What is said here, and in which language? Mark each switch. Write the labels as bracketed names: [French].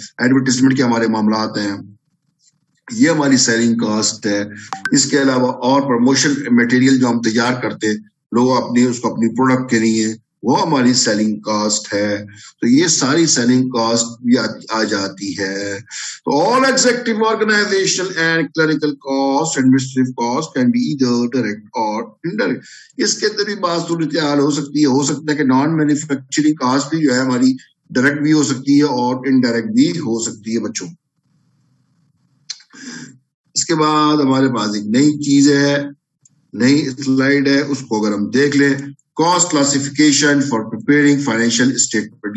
[Urdu] Advertisement کے ہمارے معاملات ہیں یہ ہماری سیلنگ کاسٹ ہے. اس کے علاوہ اور پروموشن مٹیریل جو ہم تیار کرتے لوگ اس کو اپنی پروڈکٹ کے لیے وہ ہماری سیلنگ کاسٹ ہے. تو یہ ساری سیلنگ کاسٹ بھی آ جاتی ہے. [English] تو all executive organizational and clerical costs, administrative costs can be either direct or indirect. [Urdu] اس کے اندر بھی بات صورتحال ہو سکتا ہے کہ نان مینوفیکچرنگ کاسٹ بھی جو ہے ہماری ڈائریکٹ بھی ہو سکتی ہے اور انڈائریکٹ بھی ہو سکتی ہے بچوں. اس کے بعد ہمارے پاس ایک نئی چیز ہے, نئی سلائیڈ ہے, اس کو اگر ہم دیکھ لیں cost classification for preparing financial statement.